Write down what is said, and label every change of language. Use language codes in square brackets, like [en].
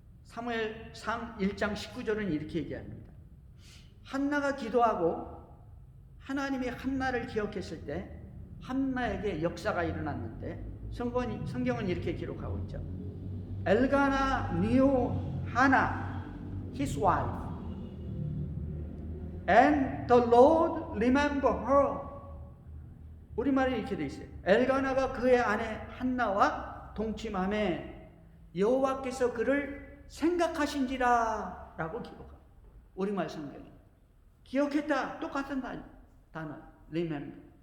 [ko] 사무엘상 1장 19절은 이렇게 얘기합니다. 한나가 기도하고 하나님이 한나를 기억했을 때 한나에게 역사가 일어났는데 성경은 이렇게 기록하고 있죠. [en] 엘가나 knew Hannah, his wife, and the Lord remembered her. [ko] 우리말에 이렇게 돼 있어요. 엘가나가 그의 아내 한나와 동침함에 여호와께서 그를 생각하신지라 라고 기록합니다. 우리말 성경이. 기억했다. 똑같은 단어. remember.